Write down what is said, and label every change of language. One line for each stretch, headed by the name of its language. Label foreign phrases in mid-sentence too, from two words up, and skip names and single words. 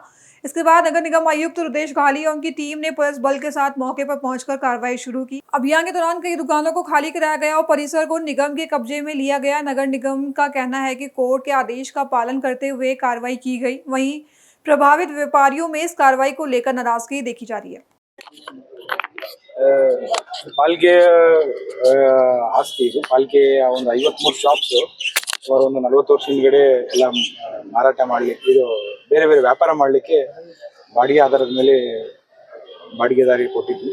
Hindi: इसके बाद नगर निगम आयुक्त रुद्रेश घाली और उनकी टीम ने पुलिस बल के साथ मौके पर पहुंचकर कार्रवाई शुरू की। अभियान के दौरान कई दुकानों को खाली कराया गया और परिसर को निगम के कब्जे में लिया गया। नगर निगम का कहना है कि कोर्ट के आदेश का पालन करते हुए कार्रवाई की गई। वहीं प्रभावित व्यापारियों में इस कार्रवाई को लेकर नाराजगी देखी जा रही है।
Kannada: ಪಾಲಿಕೆ ಆಸ್ತಿ ಇದು. ಪಾಲಿಕೆ ಒಂದು 53 ಶಾಪ್ಸ್ ಅವರು ಒಂದು 40 ವರ್ಷ ಹಿಂದ್ಗಡೆ ಎಲ್ಲ ಮಾರಾಟ ಮಾಡಲಿಕ್ಕೆ, ಇದು ಬೇರೆ ಬೇರೆ ವ್ಯಾಪಾರ ಮಾಡಲಿಕ್ಕೆ ಬಾಡಿಗೆ ಆಧಾರದ ಮೇಲೆ ಬಾಡಿಗೆದಾರಿಗೆ ಕೊಟ್ಟಿದ್ವಿ.